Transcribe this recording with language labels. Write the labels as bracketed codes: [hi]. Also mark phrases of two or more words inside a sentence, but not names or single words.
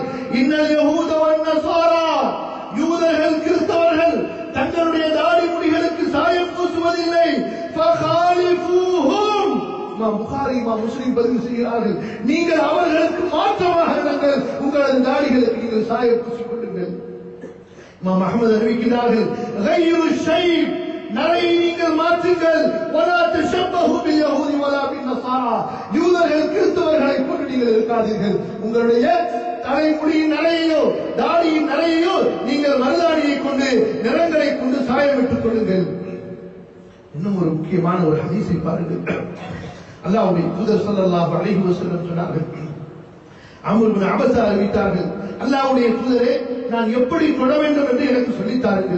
[ar] إن اليهود والنصارى, [ta] யூதர்கள் கிறிஸ்தவர்கள் தங்களுடைய தாடி முடிகளுக்கு சாயம் பூசுவதில்லை. ஃபகாலிஃபூஹும், இமாம் புகாரி இமாம் முஸ்லிம் பதிவு செய்கிறார்கள், நீங்கள் அவர்களுக்கு மாற்றமாக கொண்டு சாயம் பூசிக் கொள்ளுங்கள். இமாம் அஹ்மத் அறிவிக்கிறார்கள், [ar] غير الشيب [ta] நரையை நீங்கள் மாற்றுங்கள். [ar] ولا تشبهوا باليهود ولا بالنصارى [ta] யூதர்கள் கிறிஸ்தவர்களை போன்று நீங்கள் இருக்காதீர்கள். உங்களுடைய தலைமுடியின் நரையையோ தாடியின் நரையையோ நீங்கள் மருதாடியை கொண்டு நிறங்களை கொண்டு சாயமிட்டுக் கொள்ளுங்கள். இன்னும் ஒரு முக்கியமான ஒரு ஹதீஸை பாருங்கள். அல்லாஹ்வுடைய தூதர் [ar] صلى الله عليه وسلم [ta] சொன்னார்கள், அம்ர் இப்னு அபஸா அறிவித்தார்கள், அல்லாஹ்வுடைய தூதரே, நான் எப்படி தொழ வேண்டும் என்று எனக்கு சொல்லித் தாருங்கள்.